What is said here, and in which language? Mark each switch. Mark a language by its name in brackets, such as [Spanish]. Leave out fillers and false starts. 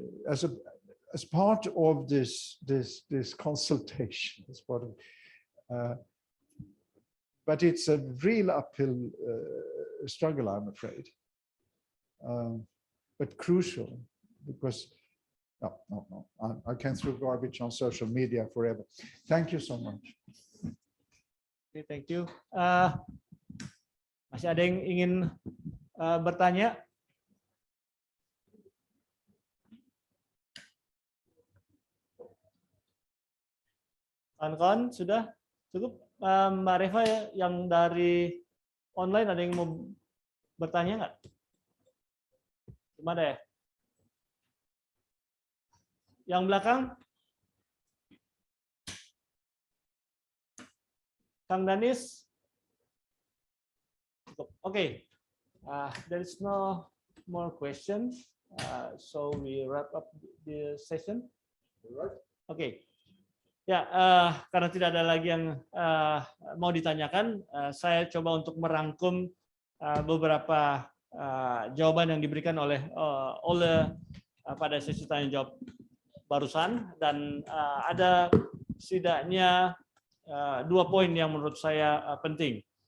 [English] As part of this consultation, as part of, but it's a real uphill struggle, I'm afraid, but crucial, because no, I can throw garbage on social media forever. Thank you so much. Okay, thank you. [Indonesian] Masih ada yang ingin bertanya? Kawan-kawan sudah cukup? Mbak Reva yang dari online ada yang mau bertanya nggak? Gimana ya? Yang belakang? Kang Danis? Oke. [English] There is no more questions. So we wrap up the session. Oke. [Indonesian] Ya, karena tidak ada lagi yang mau ditanyakan, saya coba untuk merangkum beberapa jawaban yang diberikan oleh Olle pada sesi tanya jawab barusan, dan ada setidaknya 2 poin yang menurut saya penting.